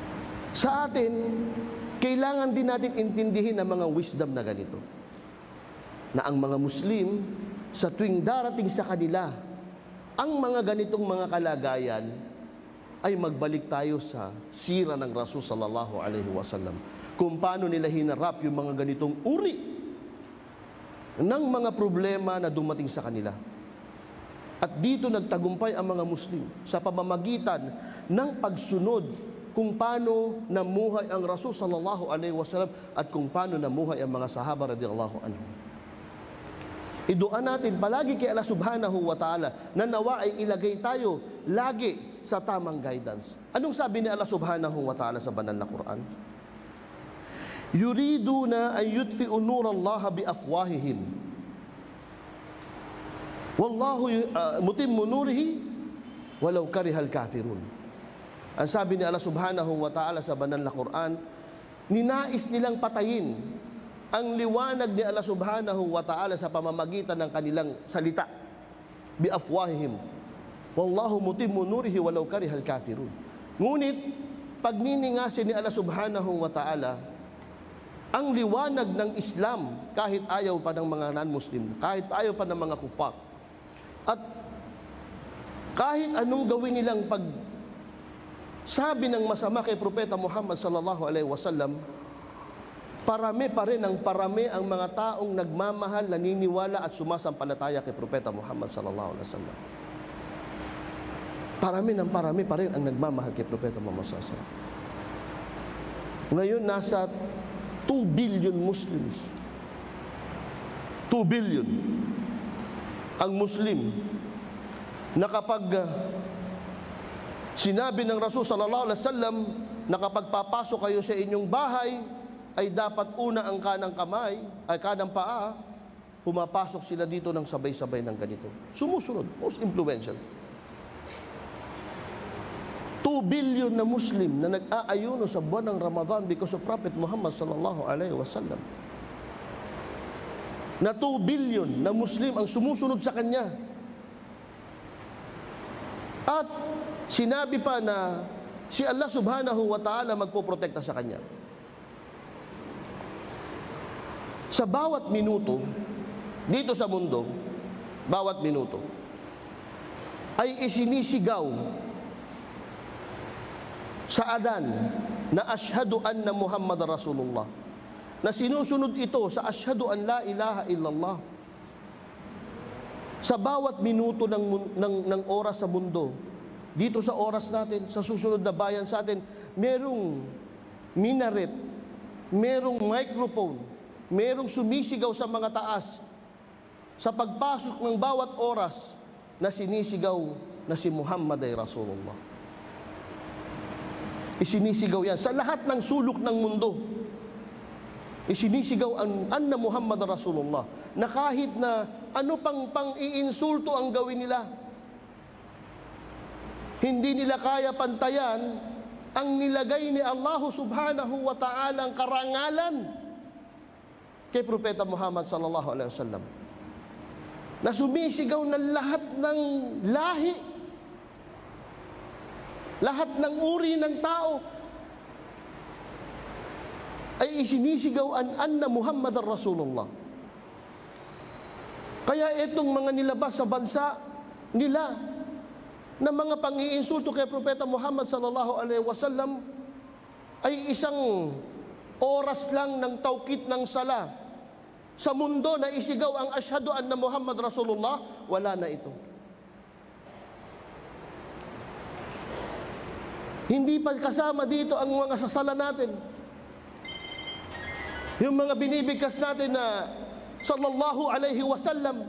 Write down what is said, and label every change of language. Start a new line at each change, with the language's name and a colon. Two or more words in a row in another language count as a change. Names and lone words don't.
Filipino: Sa atin, kailangan din natin intindihin ang mga wisdom na ganito. Na ang mga Muslim, sa tuwing darating sa kanila ang mga ganitong mga kalagayan, ay magbalik tayo sa sira ng Rasul
Arabic: صلى الله عليه وسلم.
Filipino: Kung paano nila hinarap yung mga ganitong uri ng mga problema na dumating sa kanila. At dito nagtagumpay ang mga Muslim sa pamamagitan ng pagsunod kung paano namuhay ang Rasul
Arabic: صلى الله عليه وسلم
Filipino: at kung paano namuhay ang mga sahaba
Arabic: رضي الله عنهم.
Filipino: Idua natin palagi kay Allah
Arabic: سبحانه وتعالى
Filipino: na nawa ay ilagay tayo lagi sa tamang guidance. Anong sabi ni Allah
Arabic: سبحانه وتعالى
Filipino: sa banal na Quran?
Arabic: يريدون أن يطفئوا نور الله بأفواههم والله متم نوره ولو كره الكافرون.
Filipino: Ang sabi ni Allah
Arabic: سبحانه وتعالى
Filipino: sa banal na Quran, ninais nilang patayin ang liwanag ni Allah
Arabic: سبحانه وتعالى
Filipino: sa pamamagitan ng kanilang salita.
Arabic: بأفواههم والله متم نوره ولو كره الكافرون.
Filipino: Ngunit pagniningasin ni Allah
Arabic: سبحانه وتعالى
Filipino: ang liwanag ng Islam kahit ayaw pa ng mga non-Muslim, kahit ayaw pa ng mga kufar. At kahit anong gawin nilang pag sabi ng masama kay Propeta Muhammad
Arabic: صلى الله عليه وسلم,
Filipino: parami pa rin ang parami ang mga taong nagmamahal, naniniwala at sumasampalataya kay Propeta Muhammad
Arabic: صلى الله عليه وسلم.
Filipino: Parami pa rin ang nagmamahal kay Propeta Muhammad
Arabic: صلى الله عليه وسلم.
Filipino: Ngayon nasa
English: 2 billion Muslims.
Filipino: 2 billion ang Muslim na kapag sinabi ng Rasul
Arabic: صلى الله عليه وسلم
Filipino: na kapag papasok kayo sa inyong bahay ay dapat una ang kanang kamay, ay kanang paa, pumapasok sila dito ng sabay-sabay ng ganito. Sumusunod,
English: most influential.
Filipino: 2 billion na Muslim na nag-aayuno sa buwan ng Ramadan
English: because of Prophet Muhammad
Arabic: صلى الله عليه وسلم.
Filipino: Na 2 billion na Muslim ang sumusunod sa kanya. At sinabi pa na si Allah
Arabic: سبحانه وتعالى
Filipino: magpoprotekta sa kanya. Sa bawat minuto dito sa mundo, bawat minuto ay isinisigaw sa adan na
Arabic: أشهد أن محمدا رسول الله,
Filipino: na sinusunod ito sa
Arabic: أشهد أن لا إله إلا الله.
Filipino: Sa bawat minuto ng oras sa mundo, dito sa oras natin, sa susunod na bayan sa atin, merong minaret, merong microphone, merong sumisigaw sa mga taas sa pagpasok ng bawat oras na sinisigaw na si Muhammad ay Rasulullah. Isinisigaw yan sa lahat ng sulok ng mundo. Isinisigaw
Arabic: أن محمدا رسول الله,
Filipino: na kahit na ano pang iinsulto ang gawin nila, hindi nila kaya pantayan ang nilagay ni Allah
Arabic: سبحانه وتعالى
Filipino: ang karangalan kay Propeta Muhammad
Arabic: صلى الله عليه وسلم,
Filipino: na sumisigaw na lahat ng lahi, lahat ng uri ng tao ay isinisigaw
Arabic: أن محمدا رسول الله.
Filipino: Kaya itong mga nilabas sa bansa nila na mga pang-iinsulto kay Propeta Muhammad
Arabic: صلى الله عليه وسلم
Filipino: ay isang oras lang ng tawkit ng sala sa mundo na isigaw ang
Arabic: أشهد أن محمدا رسول الله.
Filipino: Wala na ito. Hindi pa kasama dito ang mga sasala natin, yung mga binibigkas natin na
Arabic: صلى الله عليه وسلم.